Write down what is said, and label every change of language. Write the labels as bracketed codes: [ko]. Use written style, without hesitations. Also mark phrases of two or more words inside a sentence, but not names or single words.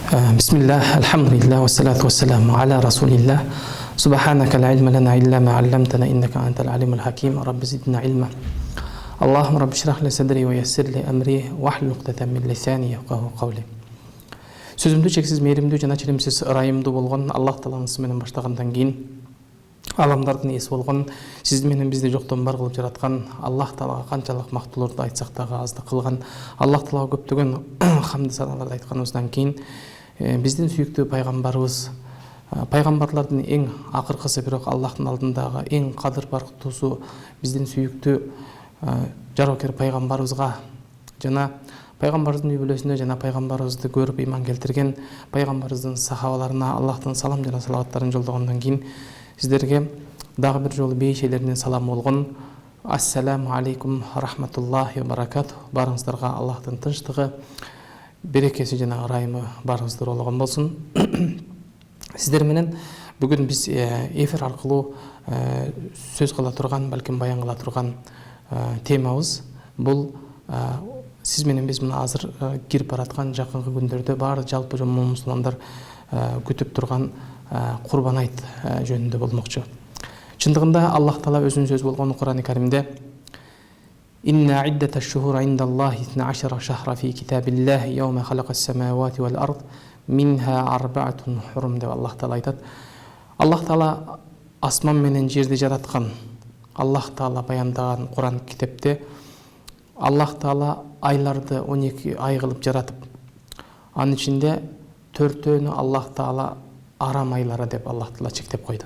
[ar] بسم الله الحمد لله والصلاة والسلام على رسول الله سبحانك لا علم لنا إلا ما علمتنا إنك أنت العليم الحكيم رب زدنا علما اللهم رب اشرح لي صدري ويسر لي أمري واحلل عقدة من لساني يفقهوا قولي. [ky] Сөзімді шексіз мейірімді жана ченемсіз ырайымды болған Аллах Тааланын исминен баштагандан кийин аламдардын ээси болгон сиз менен бизди жоктон бар кылып жараткан Аллах Таалага канчалык мактууларды айтсак дагы аздык кылган Аллах Таалага көптөгөн хамды саналарды айтканыбыздан кийин биздин сүйүктүү пайгамбарыбыз пайгамбарлардын эң акыркысы бирок Аллахтын алдындагы эң кадыр барктуусу биздин сүйүктүү жарокер пайгамбарыбызга жана пайгамбарыбыздын үй бүлөсүнө жана пайгамбарыбызды көрүп ыйман келтирген пайгамбарыбыздын сахабаларына Аллахтын салам жана салаваттарын жолдогондон кийин сиздерге дагы бир жолу бейшелеринен салам болгон [ar] السلام عليكم رحمة الله وبركاته. [ky] Барыңыздарга Аллахтын тынчтыгы, берекеси жана ырайымы барыңыздар болгон болсун. Сиздер менен бүгүн биз эфир аркылуу сөз кыла турган, балким баян кыла турган темабыз бул сиз менен биз мына азыр кирип бараткан жакынкы күндөрдө баары жалпы мусулмандар күтүп турган Курбан айт жөнүндө болмокчу. Чындыгында Аллах Таала өзүнүн сөзү болгон Кур'ан-ы Каримде [ar] إن عدة الشهور عند الله 12 شهرا في كتاب الله يوم خلق السماوات والأرض منها أربعة حرم [ky] деп Аллах Таала айтат. Аллах Таала асман менен жерди жараткан. Аллах Таала баяндаган Кур'ан китепте Аллах Таала айларды 12 ай кылып жаратып, анын ичинде 4-өөнү Аллах Таала арам айлары деп Аллах Таала чектеп койду.